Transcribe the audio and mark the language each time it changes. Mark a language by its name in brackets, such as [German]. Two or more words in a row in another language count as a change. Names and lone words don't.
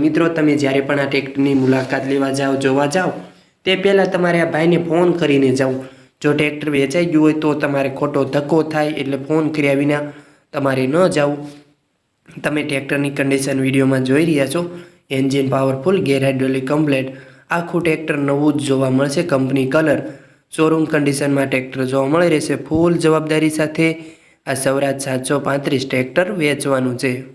[Gujarati] મિત્રો, તમે જ્યારે પણ આ ટ્રેક્ટરની મુલાકાત લેવા જાઓ, જોવા જાઓ તે પહેલા તમારે આ ભાઈને ફોન કરીને જાઓ। જો ટ્રેક્ટર વેચાઈ ગયું હોય તો તમારે ખોટો ધક્કો થાય એટલે ફોન કર્યા વિના તમારે ન જાવું। તમે ટ્રેક્ટરની [English] condition video [Gujarati] માં જોઈ રહ્યા છો। [English] engine powerful, gear hydraulic complete, [Gujarati] આખું ટ્રેક્ટર નવું જ જોવા મળશે। [English] company colour, showroom condition [Gujarati] માં ટ્રેક્ટર જોવા મળી રહેશે। ફૂલ જવાબદારી સાથે આ સૌરાજ 735 ટ્રેક્ટર વેચવાનું છે।